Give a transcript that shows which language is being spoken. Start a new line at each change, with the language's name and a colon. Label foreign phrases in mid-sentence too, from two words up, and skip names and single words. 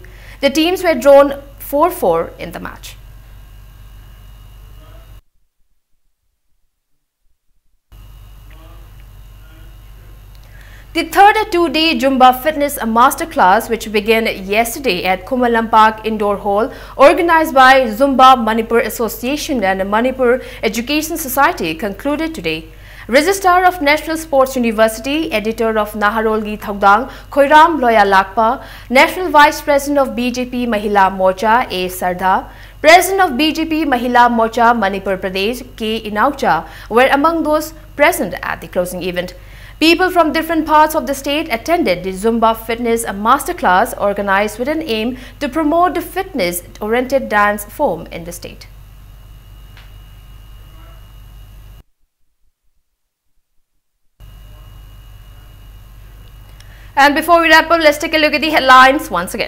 English: The teams were drawn 4-4 in the match. The third two-day Zumba Fitness Masterclass, which began yesterday at Kumalam Park Indoor Hall, organized by Zumba Manipur Association and Manipur Education Society, concluded today. Registrar of National Sports University, Editor of Naharolgi Thaudang, Khoiram Loya Lakpa, National Vice President of BJP Mahila Morcha, A. Sardha, President of BJP Mahila Morcha Manipur Pradesh, K. Inaucha, were among those present at the closing event. People from different parts of the state attended the Zumba Fitness Masterclass, organized with an aim to promote the fitness-oriented dance form in the state. And before we wrap up, let's take a look at the headlines once again.